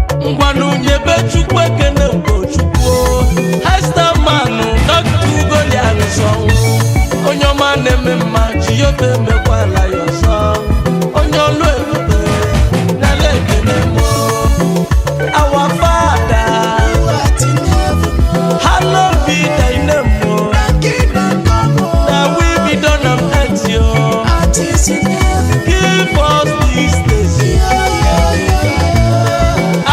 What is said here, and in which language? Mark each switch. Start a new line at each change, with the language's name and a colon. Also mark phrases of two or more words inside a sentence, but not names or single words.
Igbo: Ngwanụ nyebe Chukwu ekele. Chukwu, Hester Man, Dr. Ugoli Arụsọ. Onye ọma na-eme mma, Jehova emekwala ya ọzọ. Onye ọlụ ebube, nala ekele m.
English: Our Father, hallowed be thy name, O. Thy will be done on earth mercy, oh. At his name. Give us this day Yeah, yeah, yeah, yeah.